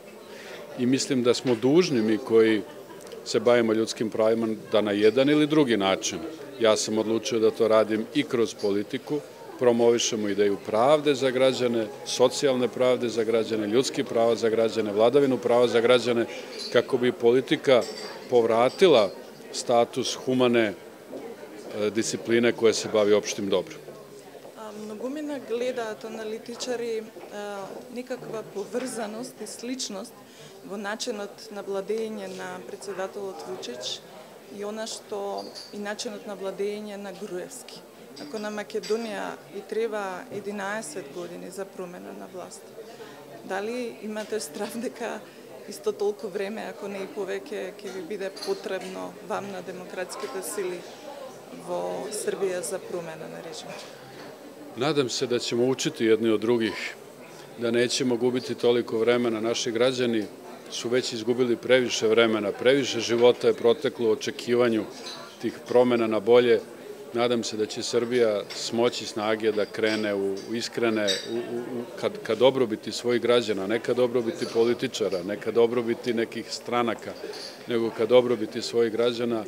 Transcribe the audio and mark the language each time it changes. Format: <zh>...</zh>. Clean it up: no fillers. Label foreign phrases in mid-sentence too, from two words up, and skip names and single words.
<sr>I mislim da smo dužni mi koji se bavimo ljudskim pravima da na jedan ili drugi način, ja sam odlučio da to radim i kroz politiku, promovišemo ideju pravde za građane, socijalne pravde za građane, ljudskih prava za građane, vladavinu prava za građane, kako bi politika povratila status humane discipline koja se bavi opštim dobrom.</sr> <mk>Многумина гледаат аналитичари некаква поврзаност и сличност во начинот на владење на председателот Вучич и она што и начинот на владење на Груевски. Ако на Македонија и треба 11 години за промена на власт, дали имате страв дека исто толку време, ако не и повеќе, ќе ви биде потребно вам на демократските сили во Србија за промена на режимот?</mk> <sr>Nadam se da ćemo učiti jedni od drugih, da nećemo gubiti toliko vremena. Naši građani su već izgubili previše vremena, previše života je proteklo u očekivanju tih promena na bolje. Nadam se da će Srbija smoći snage da krene u iskrene, ka dobrobiti svojih građana, ne ka dobrobiti političara, ne ka dobrobiti nekih stranaka, nego ka dobrobiti svojih građana.</sr>